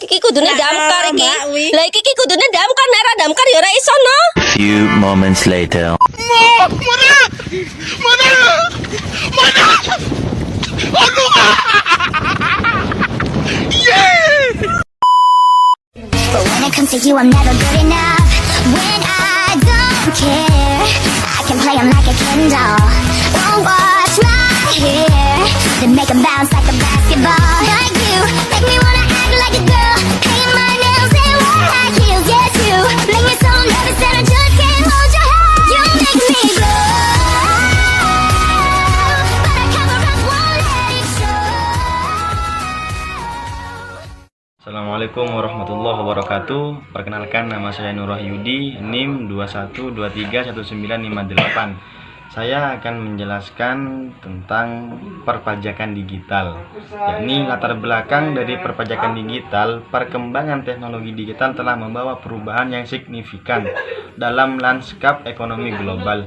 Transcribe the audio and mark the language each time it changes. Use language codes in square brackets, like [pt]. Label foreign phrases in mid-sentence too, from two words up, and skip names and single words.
[jv] kudune damkar iki. Lah iki kudune damkar, nek ora damkar ya ora iso no. [en] Few moments later. But when it comes to you, I'm never good enough. When I don't care, I can play 'em like a Ken doll. Won't wash my hair, then make 'em bounce like a basketball. Like you, make me wanna act like a girl, paint my nails and wear high heels. Yes, you make me so nervous that I just can't hold your hand. You make me glow, but I cover up, won't let it show. [ar] السلام عليكم ورحمة الله وبركاته. [id] Perkenalkan, nama saya Nur Wahyudi, NIM 21231958. Saya akan menjelaskan tentang perpajakan digital. Yakni latar belakang dari perpajakan digital, perkembangan teknologi digital telah membawa perubahan yang signifikan dalam lanskap ekonomi global.